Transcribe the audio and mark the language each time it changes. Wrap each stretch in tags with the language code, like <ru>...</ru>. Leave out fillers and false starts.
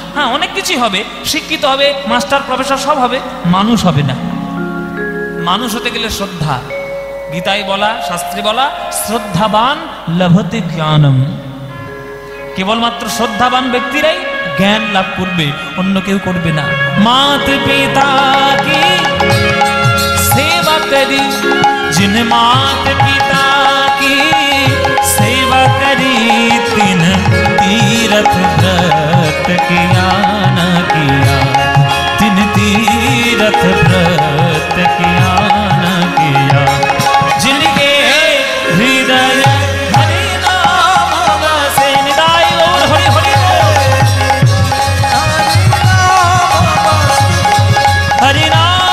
<bn>হ্যাঁ, অনেক কিছুই হবে, শিক্ষিত হবে, মাস্টার প্রফেসর সব হবে, মানুষ হবে না। মানুষ হতে গেলে শ্রদ্ধা। গীতায় বলা, শাস্ত্রে বলা,</bn> <sa>শ্রদ্ধাবান লভতে জ্ঞানম।</sa> <bn>কেবলমাত্র শ্রদ্ধাবান ব্যক্তিরাই জ্ঞান লাভ করবে, অন্য কেউ করবে না।</bn> <hi>মাত পিতা কি सेवा करी, जिन मात पिता की सेवा करी, तिन तीरथ व्रत किया न किया, तिन तीरथ व्रत किया न किया, जिनके हृदय हरि नाम बसे। निदाई गौर हरि हरि हरि नाम</hi>